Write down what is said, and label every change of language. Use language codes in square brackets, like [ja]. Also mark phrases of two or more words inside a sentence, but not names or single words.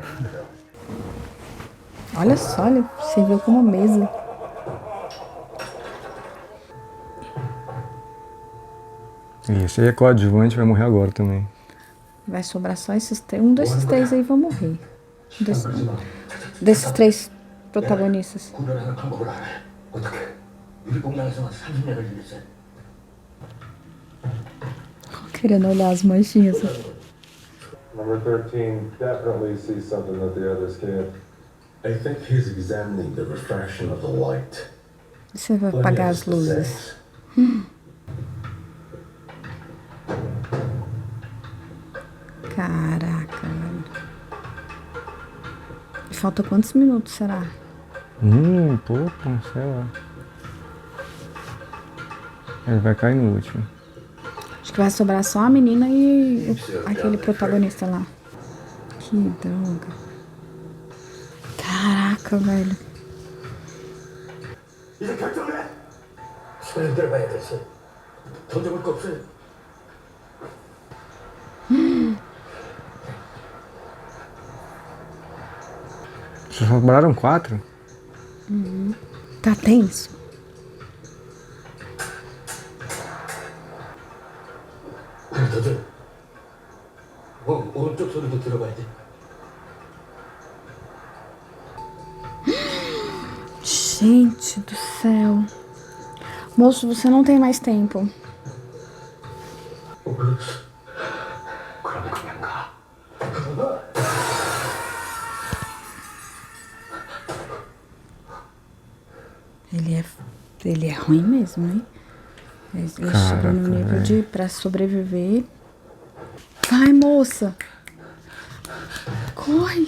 [pt] Olha só, ele serviu como mesa. E esse aí é coadjuvante, vai morrer agora também. Vai sobrar só esses três. Um desses três aí vai morrer. Desses três protagonistas. [ko] 구별하는 방법을 알아요. 어떻게? 유리공장에서만 30년을 일했어요. [pt] Querendo olhar as manchinhas. [en] Number 13 definitely sees something that the others can't. I think he's examining the refraction of the light. [pt] Você vai apagar as luzes. Caraca, velho. Falta quantos minutos, será? Pouco, sei lá. Ele vai cair no último. Acho que vai sobrar só a menina e aquele protagonista lá. Que droga. Caraca, velho. [ko] 이제 결정해. 손을 들어봐야 됐어. 던져볼 거 없어요. [pt] Só sobraram 4? Tá tenso. [ko] 하나 더 줘. 오른쪽 소리도 들어봐야 돼. [pt] Gente do céu. Moço, você não tem mais tempo. [ko] 그럼 그냥 가. [pt] Ele é ruim mesmo, hein? Ele chegou no nível de pra sobreviver. Vai, moça! Corre!